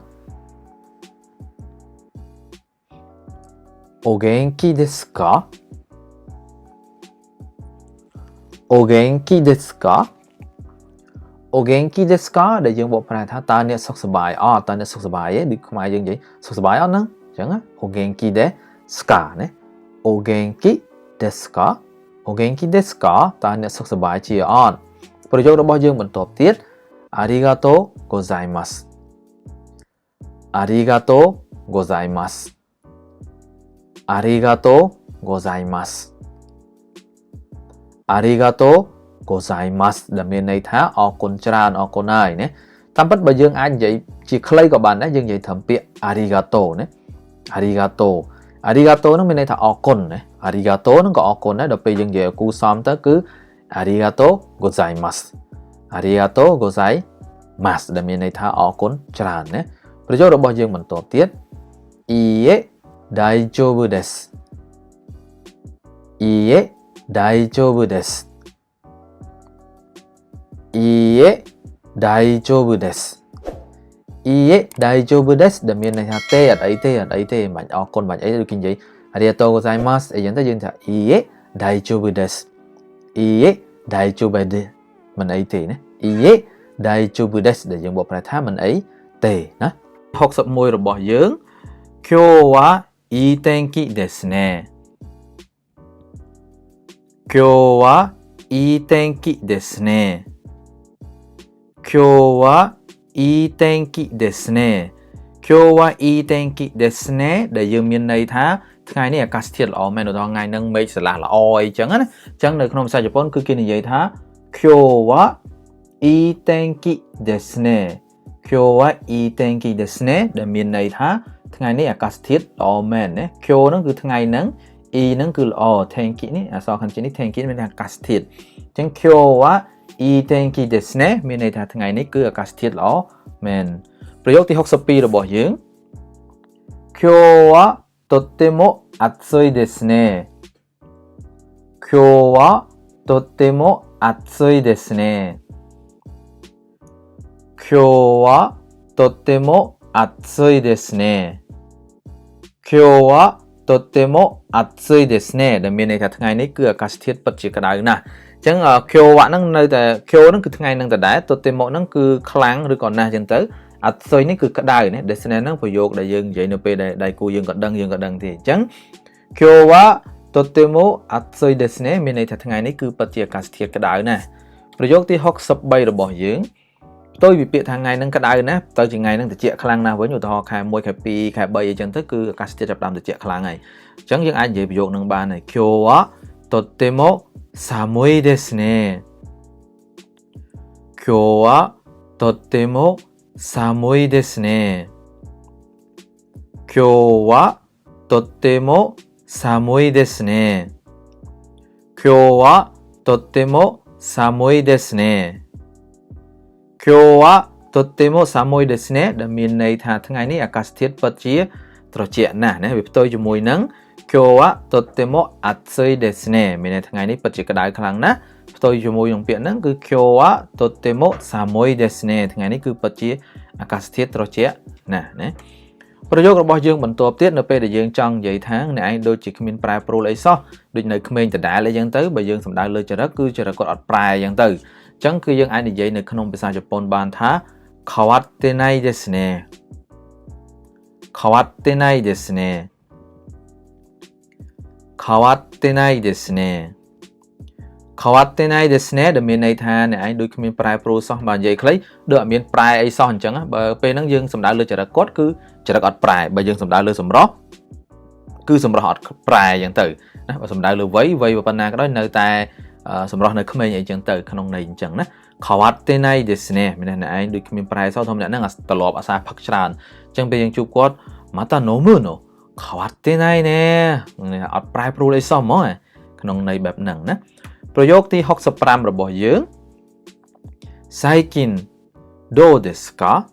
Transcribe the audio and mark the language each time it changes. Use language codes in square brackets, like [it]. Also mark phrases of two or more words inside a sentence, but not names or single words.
[ja] お元気ですかお元気ですかお元気ですか [km] ដែលយើងបកប្រែថាតើអ្នកសុខសប្បាយ អត់តើអ្នកសុខសប្បាយទេដូចខ្មែរយើងនិយាយសុខសប្បាយអត់ហ្នឹងអញ្ចឹងណា [ja] お元気ですか [km] ណា [ja] お元気ですかお元気ですか [km] តើអ្នកសុខសប្បាយជាអត់ប្រយោគរបស់យើងបន្តទៀត [ja] ありがとうございますありがとうございますありがとうございますありがとうございます [km] ដែលមានន័យថាអរគុណច្រើនអរគុណហើយណាតាមពិតបើយើងអាចនិយាយជាខ្លីក៏បានដែរយើងនិយាយត្រឹមពាក្យ arigato ណា arigato arigato នឹងមានន័យថាអរគុណណា arigato នឹងក៏អរគុណដែរដល់ពេលយើងនិយាយគូសំទៅគឺ [ja] ありがとうございます ありがとうございます [km] ដែលមានន័យថាអរគុណច្រើនណាប្រយោគរបស់យើងបន្តទៀត [ja] いいえ大丈夫ですいいえ大丈夫ですいいえ大丈夫ですいいえ大丈夫です [km] ដែលមានន័យថាទេអត់អីទេអត់អីទេមិនបាច់អរគុណមិនបាច់អីដូចគេនិយាយ [ja] ありがとうございます [km] អីចឹងទៅយើងថា [ja] いいえ大丈夫ですいいえ大丈夫です [km] មិនអីទេណា [ja] いいえ大丈夫です [km] ដែលយើងបកប្រែថាមិនអីទេណា61របស់យើង [ja] 今日はいい天気ですね今日はいい天気ですね今日はいい天気ですね今日はいい天気ですね [km] ដែលយើងមានន័យថាថ្ងៃនេះអាកាសធាតុល្អមែនដល់ថ្ងៃហ្នឹងមេឃស្រឡះល្អអីចឹងណាអញ្ចឹងនៅក្នុងភាសាជប៉ុនគឺគេនិយាយថា [ja] 今日はいい天気ですね今日はいい天気ですね [km] ដែលមានន័យថាថ្ងៃនេះអាកាស ធាតុល្អមែនណា今日ហ្នឹងគឺថ្ងៃហ្នឹង E ហ្នឹងគឺល្អ天気នេះអក្សរខាន់ជានេះ天気មានន័យថាអាកាសធាតុអញ្ចឹង [ja] 今日はいい天気ですね [km] មានន័យថាថ្ងៃនេះគឺអាកាសធាតុល្អមែនប្រយោគទី62របស់យើង [ja] 今日はとっても暑いですね今日はとっても暑いですね今日はとっても暑いですね今日はとっても暑いですね [km] ដែលមានន័យថាថ្ងៃនេះគឺអាកាសធាតុពិតជាក្តៅណាស់អញ្ចឹង今日ហ្នឹងនៅ តែ今日ហ្នឹងគឺថ្ងៃហ្នឹងដដែលとってもហ្នឹងគឺខ្លាំងឬក៏ណាស់អញ្ចឹងទៅអត់សុយនេះគឺក្តៅណា destination ហ្នឹងប្រយោគដែលយើងនិយាយនៅ ពេលដែលដៃគូយើងក៏ដឹងទេអញ្ចឹង [ja] 今日はとっても暑いですね [km] មានន័យថាថ្ងៃនេះគឺពិតជាអាកាសធាតុក្តៅណាស់ប្រយោគទី63របស់យើងផ្ទុយពីពាក្យថាថ្ងៃហ្នឹងក្តៅណាស់ទៅជាថ្ងៃហ្នឹងត្រជាក់ខ្លាំងណាស់វិញឧទាហរណ៍ខែ1ខែ2ខែ3អីចឹងទៅគឺអាកាសធាតុចាប់ផ្ដើមត្រជាក់ខ្លាំងហើយអញ្ចឹងយើងអាចនិយាយប្រយោគហ្នឹងបានហើយ [ja] 今日はとっても寒いですね今日はとっても寒いですね今日はとっても寒いですね今日はとっても寒いですね今日はとっても寒いですね [km] ដែលមានន័យថាថ្ងៃនេះអាកាសធា តុពិតជាត្រជាក់ណាស់ណាវាផ្ទុយជាមួយនឹង [ja] 今日はとっても暑いですね [km] មានន័យថ្ងៃនេះពិតជាក្តៅខ្លាំងណាស់ផ្ទុ យជាមួយនឹងពាក្យហ្នឹងគឺ [ja] 今日はとっても寒いですね [km] ថ្ងៃនេះគឺពិតជាអាកាសធាតុត្រជាក់ណាស់ណាប្រយោគរបស់យើងបន្ទាប់ទៀតនៅពេលដែលយើងចង់និយាយថាអ្នកឯងដូចជាគ្មានប្រែប្រួលអីសោះដូចនៅក្មេងដដែលអីចឹងទៅបើយើងសំដៅលើចរិតគឺចរិតគាត់អត់ប្រែចឹងទៅអញ្ចឹងគឺយើងអាចនិយាយនៅក្នុងភាសាជប៉ុនបានថា [ja] 変わってないですね変わってないですね変わってないですね変わってないですね [km] ដែលមានន័យថាអ្នកឯងដូចគ្មានប្រែប្រួលសោះបើនិយាយខ្លីដូចអត់មានប្រែអីសោះអញ្ចឹងបើពេលហ្នឹងយើងសំ ដៅលើចរិតគាត់គឺចរិតអត់ប្រែបើយើងសំដៅលើសម្រស់គឺសម្រស់អត់ប្រែអញ្ចឹងទៅណាបើសំដៅលើវ័យប៉ុណ្ណាក៏ដោយនៅតែសម្រស់នៅក្មេងអីចឹងទៅក្នុងន័យអញ្ចឹងណា [ja] 変わってないですね [km] មានន័យអ្នកឯងដូចគ្មានប្រែសោះធម្មតាហ្នឹងត្រឡប់អាសាផឹកច្រើនអញ្ចឹងពេលយើងជួបគាត់ [ja] また飲むの変わってないね [km] អត់ប្រែប្រួលអីសោះហ្មងក្នុងន័យបែបហ្នឹងណាប្រយោគទី65របស់យើង最近どうですか